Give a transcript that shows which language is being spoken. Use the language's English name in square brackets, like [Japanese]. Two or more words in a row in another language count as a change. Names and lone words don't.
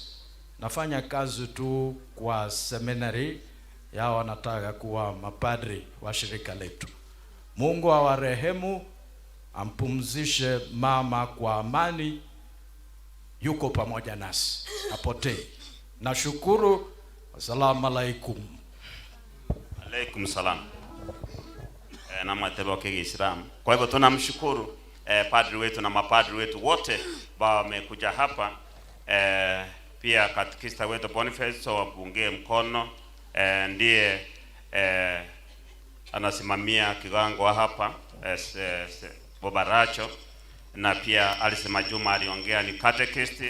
[Swahili] Nafanya kazi tu kwa seminary yao, wanataka kuwa mapadri wa shirika letu. Mungu awarehemu, ampumzishe mama kwa amani, yuko pamoja nasi, apotei. Nashukuru. [Arabic] Assalamu alaikum. Alaikum salam. [Swahili] Na matendo ya Kiislamu. Kwa hivyo tunamshukuru padri wetu na mapadri wetu wote wamekuja hapa. Pia katekista wetu Boniface wapungie mkono, ndiye anasimamia kigango hapa Bobaracho, na pia alisema Juma aliongea ni katekisti.